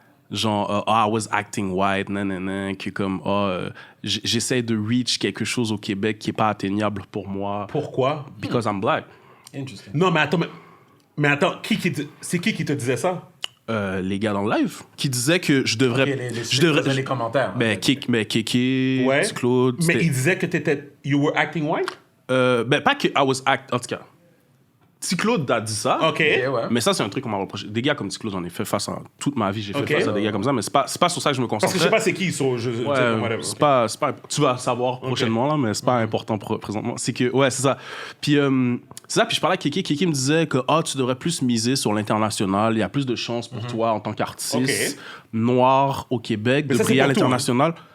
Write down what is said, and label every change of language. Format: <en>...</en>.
<fr>genre,</fr> <en>I was acting white,</en> <fr>nanana, que comme, j'essaie de reach quelque chose au Québec qui n'est pas atteignable pour moi. Pourquoi?</fr> <en>Because I'm black. Interesting.</en> <fr>Non, mais attends, c'est qui te disait ça? Les gars dans le live qui disaient que je devrais... les commentaires. Kéké, Petit Claude... Mais il disait que</fr> <en>you were acting white?</en> <fr>Pas que</fr> <en>I was</en> <fr>en tout cas. Petit Claude a dit ça. OK. Mais ça, c'est un truc qu'on m'a reproché. Des gars comme Petit Claude, j'en ai fait face à... Toute ma vie, j'ai fait OK. face à des gars comme ça, mais c'est pas sur ça que je me concentre. Parce que je sais pas c'est qui, Ouais, c'est pas, tu vas savoir prochainement, là, mais c'est pas important présentement. C'est que, ouais, c'est ça. Puis, c'est ça. Puis je parlais à Kéké. Kéké me disait que, tu devrais plus miser sur l'international. Il y a plus de chances pour toi en tant qu'artiste noir au Québec de briller à l'international.</fr>